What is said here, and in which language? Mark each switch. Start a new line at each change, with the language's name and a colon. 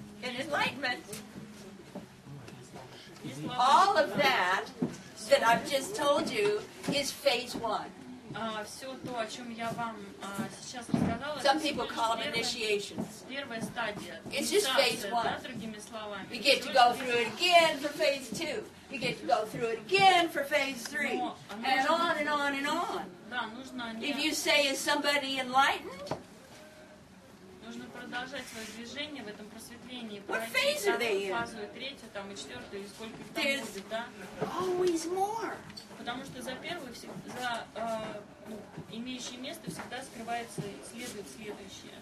English: In enlightenment, all of that I've just told you is phase one.
Russian: Все то, о чем я вам сейчас рассказала,
English: Some people call them initiations.
Russian: Первая стадия.
English: It's just phase one.
Russian: Другими словами.
English: We get to go through it again for phase two. We get to go through it again for phase three. And on and on and on.
Russian: Да, нужно
English: If you say, is somebody enlightened?
Russian: Нужно продолжать свое движение в этом просветлении.
English: What phase are they in?
Russian: Фазу, третью, там, и четвертую, и сколько их там будет, да?
English: Always more.
Russian: Потому что за первую, за имеющее место всегда скрывается и следует следующее.